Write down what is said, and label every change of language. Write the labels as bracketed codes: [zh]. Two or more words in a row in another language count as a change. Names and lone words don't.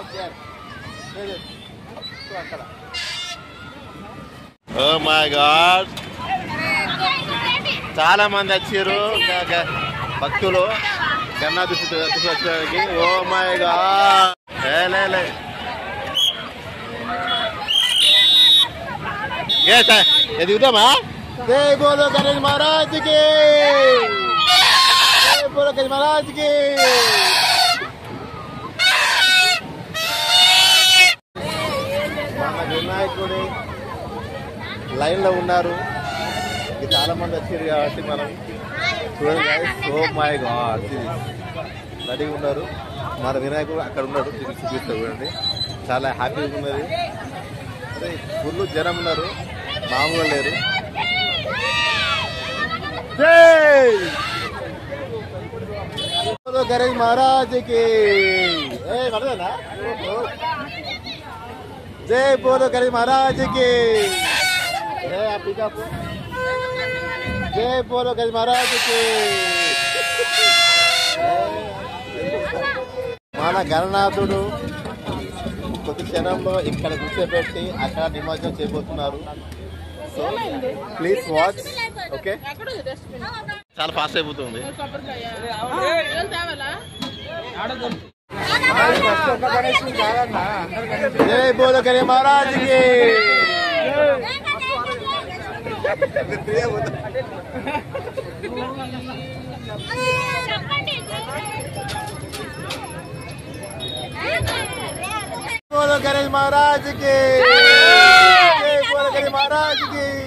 [te] అక్కడ [en] oh my god, [te] చాలా మంది వచ్చారు భక్తులు గణనాథుడు వచ్చడానికి. [en] oh my god, [te] ఎదుగుతామా. [hi] जय बोलो गणेश महाराज की, जय बोलो गणेश महाराज की. [te] మన వినాయకుడి లైన్ లో ఉన్నారు, చాలా మంది వచ్చారు కాబట్టి మనం చూడండి. [en] oh my god, [te] రెడీగా ఉన్నారు. మన వినాయకుడు అక్కడ ఉన్నాడు, చూపిస్తారు చూడండి. చాలా హ్యాపీగా ఉన్నది. ఫుల్ జనం ఉన్నారు, మామూలుగా లేరు. [hi] జై बोलो गणेश महाराज की, जय बोलो गणेश महाराज की, जय बोलो गणेश महाराज की. [te] మన గణనాథుడు కొద్ది క్షణంలో ఇక్కడ కూర్చోబెట్టి అక్కడ నిమజ్జనం చేయబోతున్నారు. [en] so please watch. [te] ఓకే, చాలా ఫాస్ట్ అయిపోతుంది. [hi] जय बोलो गणेश महाराज की. बोलो गणेश महाराज की, जय बोलो गणेश महाराज की,